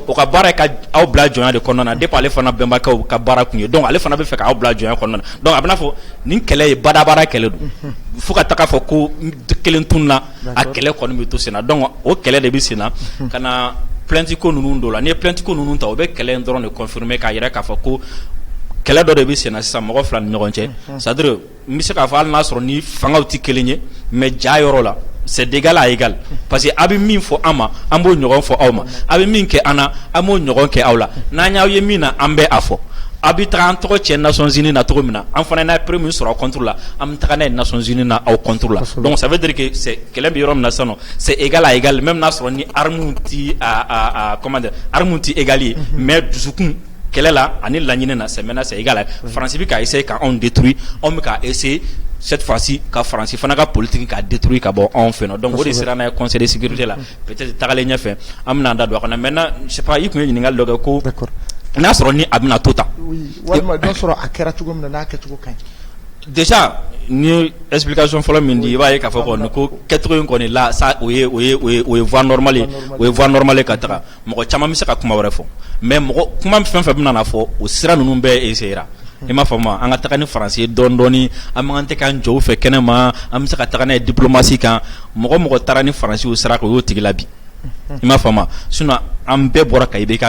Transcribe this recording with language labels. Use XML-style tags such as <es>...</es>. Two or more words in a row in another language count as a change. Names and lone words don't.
<bm>o ka baara ye ka aw bila jɔnya de kɔnɔna na depuis ale fana bɛnbakɛw ka baara kun ye donc ale fana bɛ fɛ k'aw bila jɔnya kɔnɔna na donc a bɛ n'a fɔ nin kɛlɛ ye badabada kɛlɛ don fo ka taga fɔ ko kelen tunna a kɛlɛ kɔni bɛ to sen na donc o kɛlɛ de bɛ sen na ka na plainte ko ninnu dɔ la n'i ye plainte ko ninnu ta o bɛ kɛlɛ in dɔrɔn de confirmer k'a yɛrɛ k'a fɔ ko kɛlɛ dɔ de bɛ sen na sisan mɔgɔ fila ni ɲɔgɔn cɛ</bm> <fr>c'est à dire</fr> <bm>n bɛ se k'a fɔ hali n'a sɔrɔ ni fangaw tɛ kelen ye mais ja yɔrɔ la</bm> <fr>c'est d'égal à égal parce que</fr> <bm>a bɛ min fɔ an ma an b'o ɲɔgɔn fɔ aw ma a bɛ min kɛ an na an b'o ɲɔgɔn kɛ aw la n'an y'aw ye min na an bɛ a fɔ a bɛ taga an tɔgɔ cɛ Nations Unies na cogo min na an fana n'a ye prix min sɔrɔ aw contre la an bɛ taga n'a ye Nations Unies na aw contre la</bm> <fr>donc ça veut dire que c'est</fr> <bm>kɛlɛ bɛ yɔrɔ min na sisan nɔ</bm> <fr>c'est égal à égal même</fr> <bm>n'a sɔrɔ ni armes ti</bm> <fr>comment dire</fr> <bm>armes ti égal ye mais dusukun kɛlɛ la ani laɲini na</bm> <fr>c'est maintenant c'est égal</fr> <bm>Faransi bɛ ka essayer ka anw détruire anw bɛ ka essayer</bm> <fr>cette fois-ci</fr> <bm>ka Faransi fana ka politique ka détruire ka bɔ anw fɛ yen nɔ donc o de sera n'a ye</bm> <fr>conseil de sécurité</fr> <bm>la peut-être tagalen ɲɛfɛ an bɛna an da don a kɔnɔ</bm> <fr>maintenant je sais pas</fr> <bm>i tun ye ɲininkali dɔ kɛ ko n'a sɔrɔ ni a bɛna to tan walima dɔ sɔrɔ a kɛra cogo min na n'a kɛcogo ka ɲi déjà ni explication fɔlɔ min di i b'a ye k'a fɔ kɔni ko kɛcogo in kɔni la ça o ye</bm> <fr>voie normale</fr> <bm>o ye</bm> <fr>voie normale</fr> <bm>ka taga mɔgɔ caman bɛ se ka kuma wɛrɛ fɔ mais mɔgɔ kuma fɛn fɛn bɛna na fɔ o sira ninnu bɛɛ essayera i m'a faamu an ka taga ni Faransi ye dɔɔni dɔɔni an man tɛ k'an jɔ u fɛ kɛnɛma an bɛ se ka taga n'a ye diplomatie kan mɔgɔ taara ni Faransi o sira kan o y'o tigi la bi i m'a faamu sinon an bɛɛ bɔra ka IBK</bm>